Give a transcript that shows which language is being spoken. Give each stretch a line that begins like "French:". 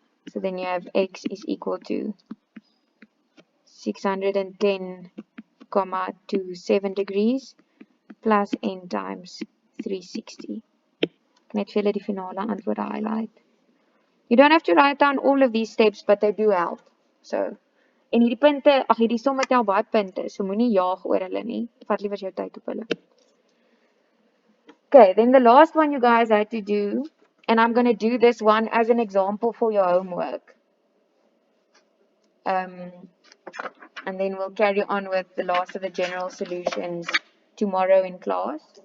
English: So then you have x is equal to 610,27 degrees plus n times 360.
Afrikaans: Net vir julle die finale antwoorde highlight.
English: You don't have to write down all of these steps, but they do help.
Afrikaans: So, en hierdie punte, hierdie somme tel baie punte, so moenie jaag oor hulle nie. Vat liewer jou tyd op hulle.
English: Okay, then the last one you guys had to do, and I'm going to do this one as an example for your homework. And then we'll carry on with the last of the general solutions tomorrow in class.